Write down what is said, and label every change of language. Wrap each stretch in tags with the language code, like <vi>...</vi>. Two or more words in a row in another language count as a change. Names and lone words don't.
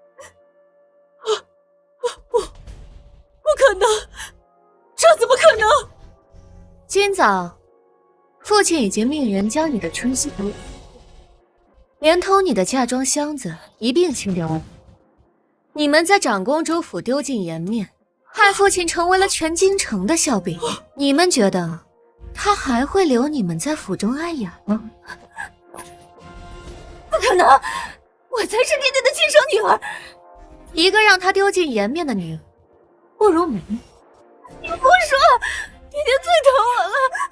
<zh>不可能，這怎麼可能？今早，父親已經命人將你的春熙服，連同你的嫁妝箱子一併清掉了。你們在長公主府丟盡顏面，害父親成為了全京城的笑柄。你們覺得他還會留你們在府中安養嗎？不可能！我才是爹爹的亲生女儿。一个让他丢尽颜面的女儿，不如没。你不说，爹爹最疼我了。</zh>